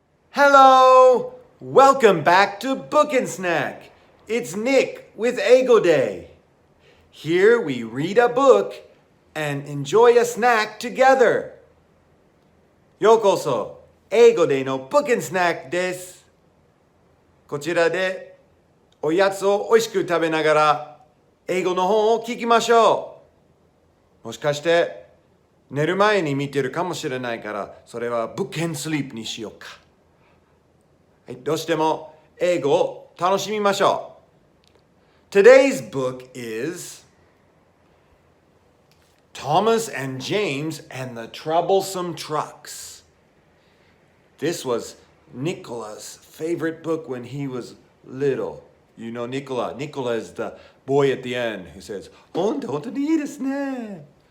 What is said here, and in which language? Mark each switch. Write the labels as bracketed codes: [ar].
[en] Hello! Welcome back to Book and Snack. It's Nick with Eigo Day. Here we read a book and enjoy a snack together. [ja] ようこそ、Eigo Day の Book and Snack です。こちらでおやつをおいしく食べながら英語の本を聞きましょう。もしかして寝る前に見てるかもしれないから、それは Book and Sleep にしようか。はい、どうしても英語を楽しみましょう。 [en] Today's book is Thomas and James and the Troublesome Trucks. This was Nicola's favorite book when he was little. You know Nicola. Nicola is the boy at the end who says, [ja] 本当にいいですね.